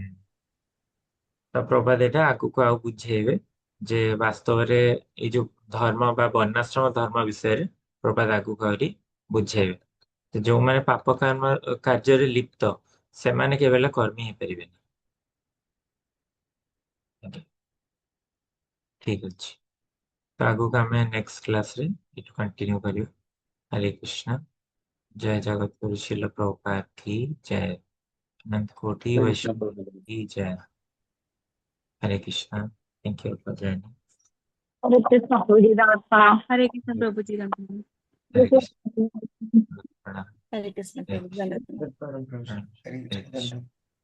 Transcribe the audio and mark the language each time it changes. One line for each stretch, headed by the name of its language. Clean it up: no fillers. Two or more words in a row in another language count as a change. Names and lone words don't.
Odia: ତ ପ୍ରଭାତ ଏଇଟା ଆଗକୁ ଆଉ ବୁଝେଇବେ ଯେ ବାସ୍ତବରେ ଏଇ ଯୋଉ ଧର୍ମ ବା ବର୍ଣ୍ଣାଶ୍ରମ ଧର୍ମ ବିଷୟରେ ପ୍ରଭାତ ଆଗକୁ ଆହୁରି ବୁଝେଇବେ। ତ ଯୋଉମାନେ ପାପ କର୍ମ କାର୍ଯ୍ୟରେ ଲିପ୍ତ ସେମାନେ କେବେ ହେଲେ କର୍ମୀ ହେଇପାରିବେନି। ଆଜ୍ଞା, ଠିକ ଅଛି। ତ ଆଗକୁ ଆମେ
English: next classରେ
Odia: ଏଠୁ କଣ୍ଟିନ୍ୟू କରିବା। ହରେ କୃଷ୍ଣ।
Hindi: जय जगत गुरु शिल प्रभुपाद की जय। अनंत कोटि हरे कृष्ण वैष्णव प्रभु। की जय। हरे कृष्णा।
English: thank you for joining.
Hindi: हरे कृष्ण प्रभु जी राम। हरे कृष्ण प्रभु जी राम। हरे कृष्ण। प्रणाम। हरे कृष्ण हरे प्रभु कृष्ण। धन्यवाद। हरे कृष्ण।